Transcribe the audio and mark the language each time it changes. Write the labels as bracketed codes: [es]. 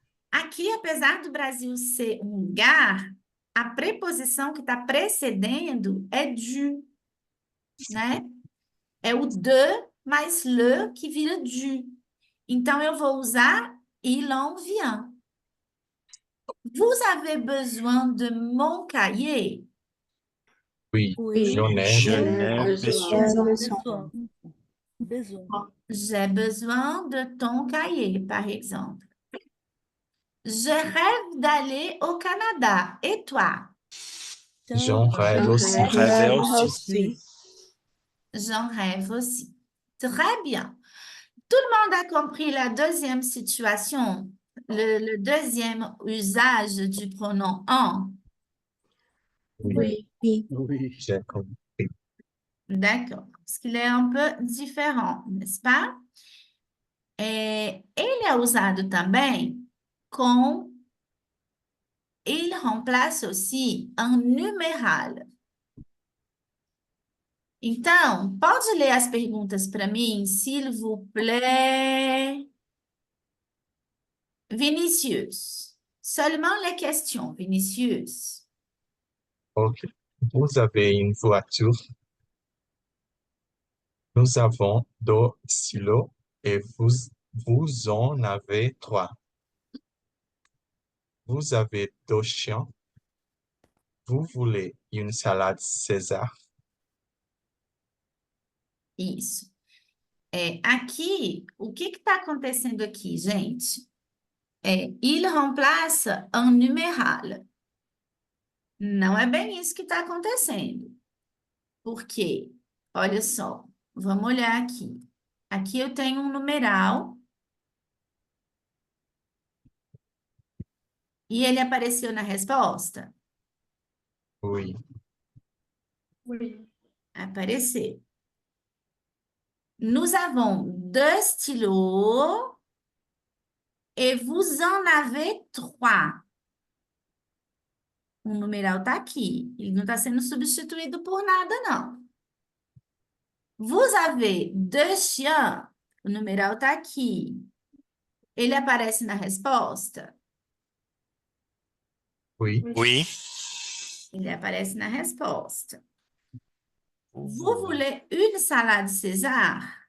[pt] Aqui, apesar do Brasil ser um lugar, a preposição que está precedendo é du, né? É o de mais le que vira du. Então, eu vou usar [fr] il en vient. Vous avez besoin de mon cahier? Oui, Oui. j'en ai. Je n'ai besoin. Besoin. Besoin. J'ai besoin de ton cahier, par exemple. Je rêve d'aller au Canada. Et toi? J'en rêve aussi. Rêve aussi. J'en rêve aussi. Très bien. Tout le monde a compris la deuxième situation, le deuxième usage du pronom en. Oui. Oui. Oui. J'ai compris. D'accord. Parce qu'il est un peu différent, n'est-ce pas? [pt] Ele é usado também com... [fr] Il remplace aussi un numéral. [pt] Então, pode ler as perguntas para mim, [fr] s'il vous plaît? Vinicius. Seulement les questions, Vinicius. Ok. Vous avez une voiture. Nous avons deux stylos et vous en avez trois. Vous avez 2 chiens. Vous voulez une salade César? [pt] Isso. Aqui, o que está acontecendo aqui, gente? [fr] Il remplace un numéral. [pt] Não é bem isso que está acontecendo. Por quê? Olha só, vamos olhar aqui. Aqui eu tenho um numeral e ele apareceu na resposta? [fr] Oui. [pt] Apareceu. [fr] Nous avons 2 stylos et vous en avez 3. [pt] O numeral está aqui. Ele não está sendo substituído por nada, não. [fr] Vous avez 2 chiens. [pt] O numeral está aqui. Ele aparece na resposta? [fr] Oui. Oui. [pt] Ele aparece na resposta. [fr] Vous voulez une salade César?